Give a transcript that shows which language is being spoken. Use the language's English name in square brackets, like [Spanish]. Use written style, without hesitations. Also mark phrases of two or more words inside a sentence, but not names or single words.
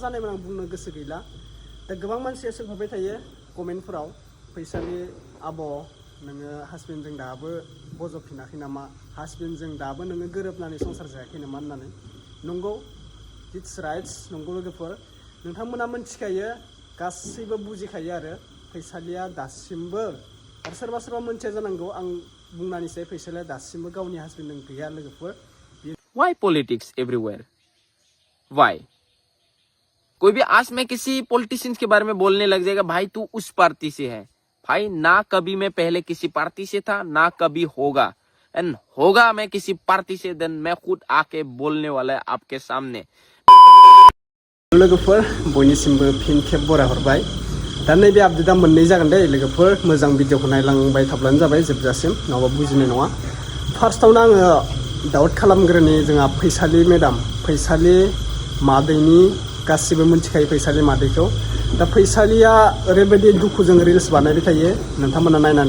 [Bodo] जानायमोन आं बुंनो गोसो गैला दा गोबां मानसिया सोंहरबाय थायो कमेन्टफोराव फैसालि आब' नोङो हासबेन्डजों दाबो बजबफिनाखै नामा हासबेन्डजों दाबो नोङो गोरोबनानै संसार जायाखै नामा होननानै नंगौ [English] its rights [Bodo] नंगौ लोगोफोर नोंथांमोना मोनथिखायो गासैबो बुजिखायो आरो फैसालिया दासिमबो आरो सोरबा सोरबा मोनथिया जानांगौ आं बुंनानैसै फैसालिया दासिमबो गावनि हासबेन्डजों गैया लोगोफोर [English] Why politics everywhere? Why? [Hindi] कोई भी आज मैं किसी पॉलिटिशियंस के बारे में बोलने लग जाएगा भाई तू उस पार्टी से है भाई ना कभी मैं पहले किसी पार्टी से था ना कभी होगा एंड होगा मैं किसी पार्टी से देन मैं खुद आके बोलने वाला है आपके सामने [Bodo] लोगोफोर बयनिसिमबो फिन खेब बराय हरबाय दा नैबे आपडेटआ मोननै जागोन दे लोगोफोर मोजां भिडिअखौ नायलांबाय थाब्लानो जाबाय जोबजासिम नङाबा बुजिनाय नङा फार्स्टआवनो आङो डाउट खालामग्रोनि जोंहा फैसालि मेडाम फैसालि मादैनि गासिबो मोनथिखायो फैसालि मादैखौ दा फैसालिया ओरैबायदि दुखुजों रिल्स बानायबाय थायो नोंथांमोना नायनानै